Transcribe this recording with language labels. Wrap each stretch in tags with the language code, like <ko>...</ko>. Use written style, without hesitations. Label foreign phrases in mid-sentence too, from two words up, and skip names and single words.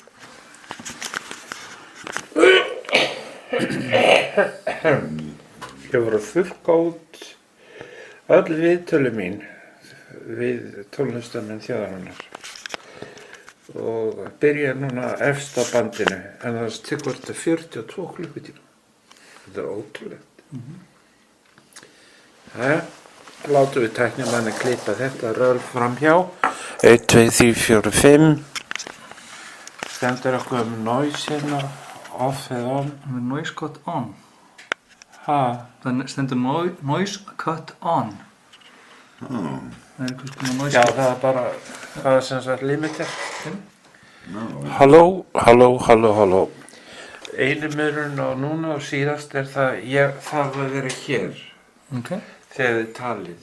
<is>Ég voru að þurrka út öll viðtölu mín við tónlistamenn þjóðarinnar og byrja núna efst á bandinu, en það tekur þetta 42 klukkutíma. Þetta er ótrúlegt. Jæja, látum við tæknimanni klippa þetta röl framhjá. 1, 2, 3, 4, 5. Stendur okkur noise hérna, off eða on. Það er</is> <en>noise cut on.</en> <is>Ha? Það stendur</is> <en>noise cut on.</en> <is>Það er eitthvað svona noise Já, cut. það er bara, það er sem sagt limited. Halló, halló, halló, halló. Einu munurinn á núna og síðast er það, ég þarf að vera hér Ok. þegar þið talið.</is>